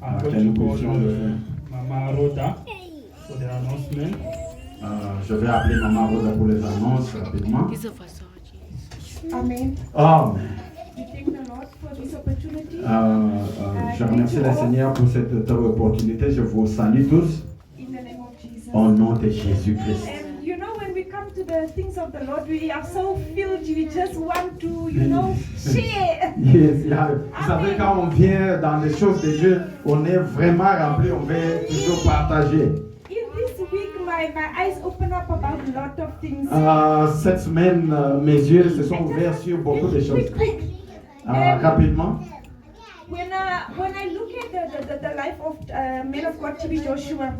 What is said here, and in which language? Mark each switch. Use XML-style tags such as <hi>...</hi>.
<en>I'm going to call Mama Rhoda for the announcement.</en> <fr>Je vais appeler Maman Rosa pour les annonces rapidement.</fr> <en>Amen. Amen. We thank the Lord for this opportunity.</en> <fr>Je remercie le Seigneur pour cette opportunité. Je vous salue tous</fr> <en>In the name of Jesus.</en> <fr>au nom de Jésus-Christ.</fr> <en>And you know, when we come to the things of the Lord, we are so filled, we just want to, share. Yes, yeah.</en> <fr>Vous savez, quand on vient dans les choses de Dieu, on est vraiment rempli, on veut toujours partager.</fr> <en>In this week, my eyes open up about a lot of things.</en> <fr>Cette semaine, mes yeux se sont ouverts sur beaucoup de choses.</fr> <en>Quick.</en> <fr>Rapidement.</fr> <en>When I look at the life of man of God, TB Joshua,</en>